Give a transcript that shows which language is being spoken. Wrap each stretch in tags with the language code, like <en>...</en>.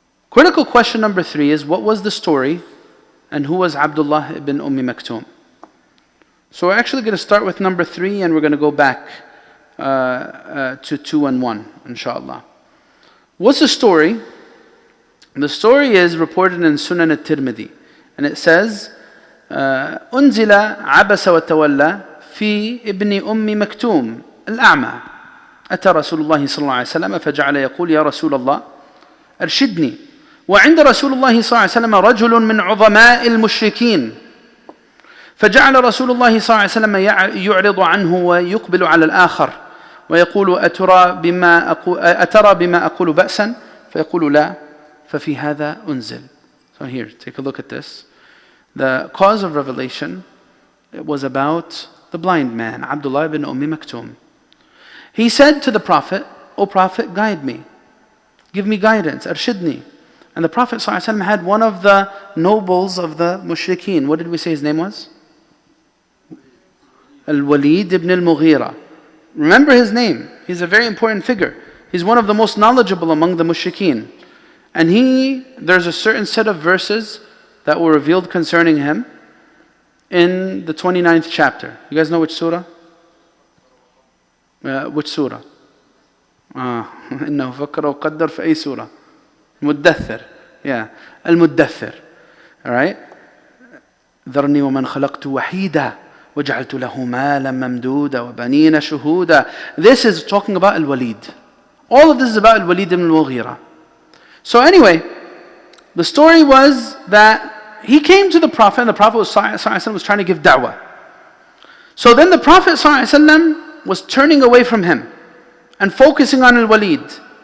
<en>Critical question number 3 is, what was the story and who was Abdullah ibn Maktum? So we're actually going to start with number 3 and we're going to go back to 2 and 1, inshallah. What's the story? The story is reported in Sunan al-Tirmidhi, and it says,</en> <ar>أنزل عبس وتولى في ابن مكتوم الأعمى أتى رسول الله صلى الله عليه وسلم فجعل يقول يا رسول الله أرشدني وعند رسول الله صلى الله عليه وسلم رجل من عظماء المشركين فجعل رسول الله صلى الله عليه وسلم يعرض عنه ويقبل على الآخر ويقول أترى بما أقول بأسا فيقول لا ففي هذا أنزل.</ar> <en>So here, take a look at this. The cause of revelation, it was about the blind man, Abdullah ibn Maktum. He said to the Prophet, O Prophet, guide me. Give me guidance, arshidni. And the Prophet ﷺ had one of the nobles of the mushrikeen. What did we say his name was? Al-Walid ibn al-Mughira. Remember his name. He's a very important figure. He's one of the most knowledgeable among the mushrikeen. And there's a certain set of verses that were revealed concerning him in the 29th chapter. You guys know which surah? Which surah?</en> <ar>إنه فكر وقدر في أي سورة؟ المدثر.</ar> <en>Yeah, المدثر. Alright?</en> <ar>ذرني ومن خلقت وحيدا وجعلت له مالا ممدودا وبنين شهودا.</ar> <en>This is talking about Al-Walid. All of this is about Al-Walid ibn al-Mughira. So anyway, the story was that he came to the Prophet and the Prophet was trying to give da'wah. So then the Prophet ﷺ was turning away from him and focusing on Al-Walid.</en>